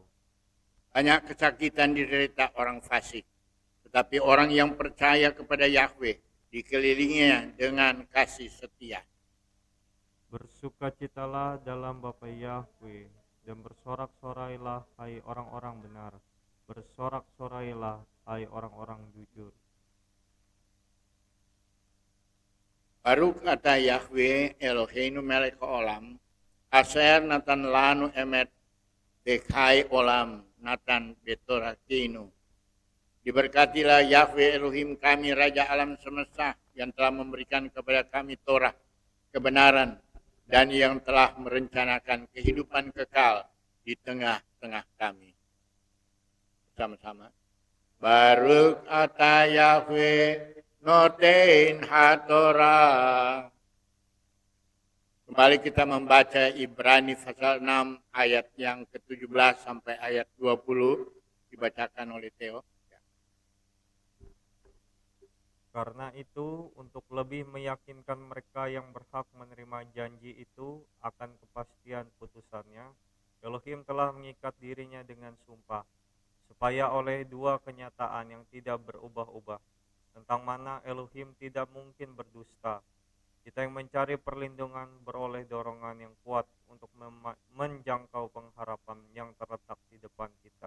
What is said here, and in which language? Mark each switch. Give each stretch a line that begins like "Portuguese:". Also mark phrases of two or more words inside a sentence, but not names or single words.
Indonesian: Banyak kesakitan diderita orang fasik, tetapi orang yang percaya kepada Yahweh dikelilinginya dengan kasih setia. Bersukacitalah dalam Bapa Yahweh, dan bersorak-sorailah hai orang-orang benar. Bersorak-sorailah hai orang-orang jujur.
Hebrew: ברוך אתה יהוה אלוהינו מלך העולם, אשר נתן לנו אמת בחיי עולם נתן בתורכינו.
Indonesian: Diberkatilah Yahweh Elohim kami, Raja alam semesta, yang telah memberikan kepada kami Torah, kebenaran, dan yang telah merencanakan kehidupan kekal di tengah-tengah kami. Sama-sama.
Hebrew: ברוך אתה יהוה נותן התורה.
Indonesian: Kembali kita membaca Ibrani pasal 6 ayat yang ke-17 sampai ayat 20 dibacakan oleh Theo. Karena itu, untuk lebih meyakinkan mereka yang berhak menerima janji itu akan kepastian putusannya, Elohim telah mengikat dirinya dengan sumpah, supaya oleh dua kenyataan yang tidak berubah-ubah, tentang mana Elohim tidak mungkin berdusta, kita yang mencari perlindungan beroleh dorongan yang kuat untuk menjangkau pengharapan yang terletak di depan kita.